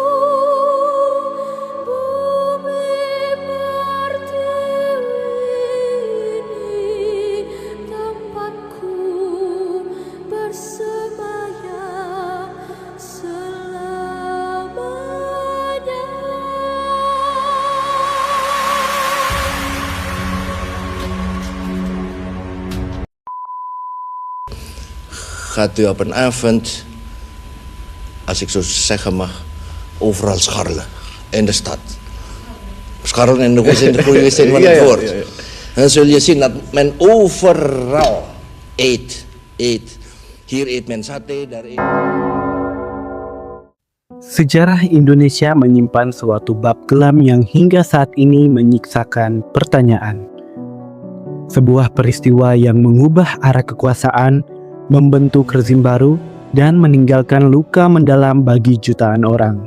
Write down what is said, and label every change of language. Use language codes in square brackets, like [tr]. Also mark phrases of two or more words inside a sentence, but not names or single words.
[id] Bumi pertiwi ini tempatku bersemayam selamanya. [nl] Gaat u op een avond, als ik zo zeggen mag, overal scharrelen in de stad. Scharrelen in de goede zin van het woord. Dan zul je zien dat men overal eet. Hier eet men sate, daar eet... [id] Sejarah Indonesia menyimpan suatu bab kelam yang hingga saat ini menyiksakan pertanyaan. Sebuah peristiwa yang mengubah arah kekuasaan, membentuk rezim baru, dan meninggalkan luka mendalam bagi jutaan orang.